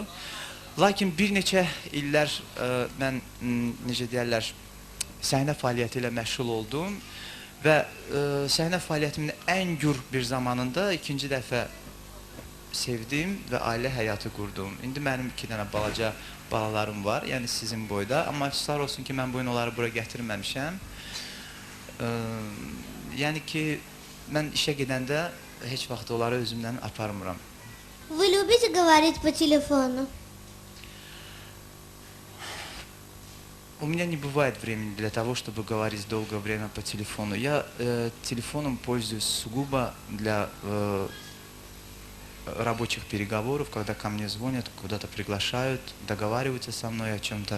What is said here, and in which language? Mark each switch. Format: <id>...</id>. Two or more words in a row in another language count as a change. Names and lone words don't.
<az>Lakin bir neçə illər mən necə deyərlər, səhnə fəaliyyəti ilə məşğul oldum və səhnə fəaliyyətimin ən gür bir zamanında 2-ci dəfə sevdim və ailə həyatı qurdum. İndi mənim 2 dənə balaca balalarım var, yəni sizin boyda. Amma əfsuslar olsun ki, mən bu gün onları bura gətirməmişəm. Yəni ki, mən işə gedəndə heç vaxt onları özümdən aparmıram.</az> <ru>Вы любите говорить по телефону? У меня не бывает времени для того, чтобы говорить долгое время по телефону. Я телефоном пользуюсь сугубо для рабочих переговоров, когда ко мне звонят, куда-то приглашают, договариваются со мной о чем-то.</ru>